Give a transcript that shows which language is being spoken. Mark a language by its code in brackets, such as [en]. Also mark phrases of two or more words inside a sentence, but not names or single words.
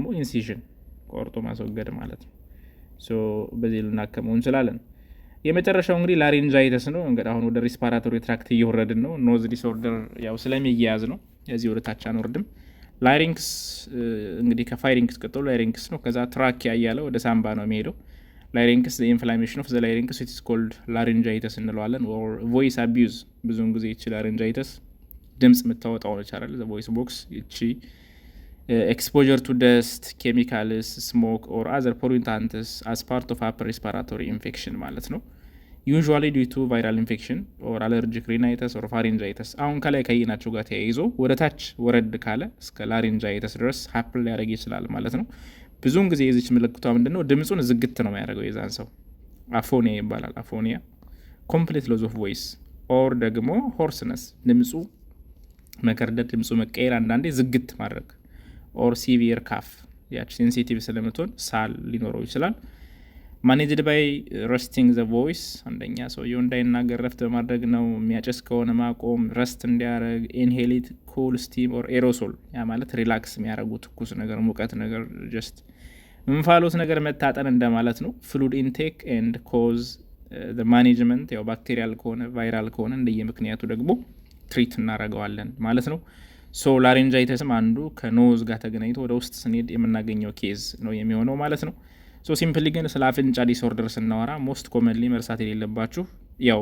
[am] ኢንሲዥን ቆርጦ ማስወገድ ማለት ነው ሶ በዚህ ልናከመው እንችላለን የመጨረሻው እንግዲህ ላሪንጃይተስ ነው እንግዲህ አሁን ወደ [en] respiratory tract [am] እየወረድን ነው [en] nose disorder [am] ያው ስለሚያያዝ ነው እዚህ ወደ ታች አንወርድም ላሪንክስ እንግዲህ ከፋይሪንክስ ቀጥሎ ላሪንክስ ነው ከዛ ትራኪያ ያያለው ወደ ሳምባ ነው የሚሄደው ላሪንክስ [en] the inflammation of the larynx it is called laryngitis [am] እንለዋለን [en] or voice abuse [am] ብዙውን ጊዜ ይችላል laryngitis ድምጽ መታወጣው ነው ይቻላል [en] the voice box [am] እቺ [en] exposure to dust chemicals smoke or other pollutants as part of upper respiratory infection [am] ማለት ነው [en] usually due to viral infection or allergic rhinitis or pharyngitis [am] አሁን ከላይ ከይናቸው ጋር ተያይዞ ወደ ታች ወረድ ካለ እስከ laryngitis ድረስ happen ሊያደርግ ይችላል ማለት ነው ብዙውን ጊዜ የዚች ምልክቷ ምንድነው ድምጹን ዝግት ነው የሚያደርገው የዛን ሰው አፎኒያ ይባላል አፎኒያ [en] complete loss of voice or [am] ደግሞ hoarseness ድምጹ መከርደድ ድምጹ መቀየር አንዳንዴ ዝግት ማድረግ [en] or severe cough [am] ያቺ sensitive ስለምትሆን ሳል ሊኖረው ይችላል [en] managed by resting the voice [am] አንደኛ ሰው እንዳይናገር ረፍት በማድረግ ነው የሚያጨስ ከሆነ ማቆም ረስት እንዲያረግ [en] inhale cool steam or aerosol [am] ያ ማለት ሪላክስ የሚያረጉ ትኩስ ነገር ሙቀት ነገር just እንፋሎት ነገር መታጠን እንደማለት ነው [en] fluid intake and cause the management [am] ያው ባክቴሪያል ከሆነ ቫይራል ከሆነ እንደየምክንያቱ ደግሞ ትሪት እናረጋዋለን ማለት ነው ሶ ላሪንጃይተስም አንዱ ከኖዝ ጋር ተገናኝቶ ወደ ውስጥ ስንሄድ የምናገኘው ኬዝ ነው የሚሆነው ማለት ነው [en] so simply [am] ግን ስለ አፍንጫ ዲስኦርደር ስናወራ [en] most commonly [am] መርሳት የሌለባችሁ ያው